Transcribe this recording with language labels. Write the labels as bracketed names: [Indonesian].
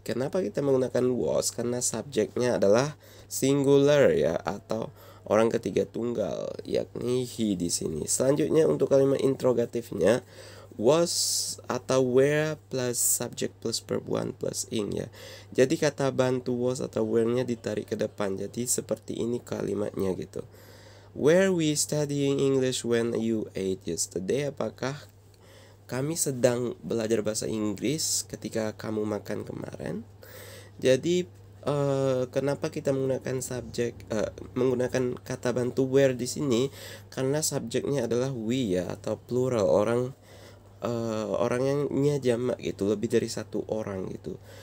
[Indonesian] Kenapa kita menggunakan was? Karena subjeknya adalah singular ya, atau orang ketiga tunggal, yakni he di sini. Selanjutnya untuk kalimat interrogatifnya, was atau were plus subject plus verb one plus ing ya. Jadi kata bantu was atau were-nya ditarik ke depan. Jadi seperti ini kalimatnya gitu. [English] Were we studying English when you ate yesterday? [Indonesian] Apakah kami sedang belajar bahasa Inggris ketika kamu makan kemarin? Jadi kenapa kita menggunakan menggunakan kata bantu were di sini? Karena subjeknya adalah we ya, atau plural, orang yang jamak gitu, lebih dari satu orang gitu.